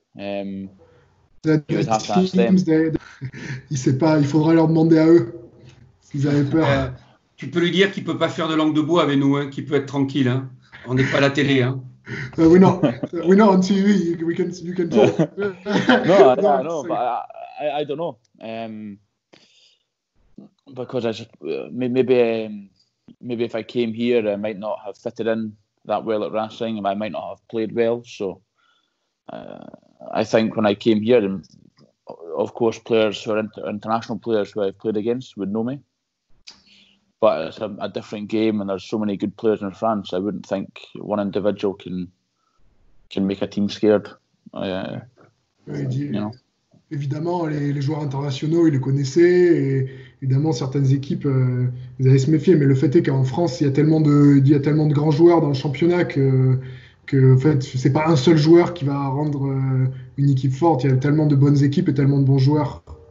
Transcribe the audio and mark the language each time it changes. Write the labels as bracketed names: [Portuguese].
[English] You would have to ask them. [French] Il sait pas. Il faudra leur demander à eux s'ils avaient peur. Tu peux lui dire qu'il peut pas faire de langue de bois avec nous, hein, qu'il peut être tranquille. Hein. On n'est pas à la télé. Hein. [English] We're not on TV. You can talk. No, but I don't know. Because maybe if I came here, I might not have fitted in that well at Racing, and I might not have played well. So I think when I came here, and of course, players who are international players who I've played against would know me. But it's a different game, and there's so many good players in France. I wouldn't think one individual can make a team scared. You know. [French] Évidemment, les joueurs internationaux, ils les connaissaient. Et évidemment, certaines équipes, ils allaient se méfier. Mais le fait est qu'en France, il y a tellement de grands joueurs dans le championnat que en fait, c'est pas un seul joueur qui va rendre une équipe forte. Il y a tellement de bonnes équipes et tellement de bons joueurs.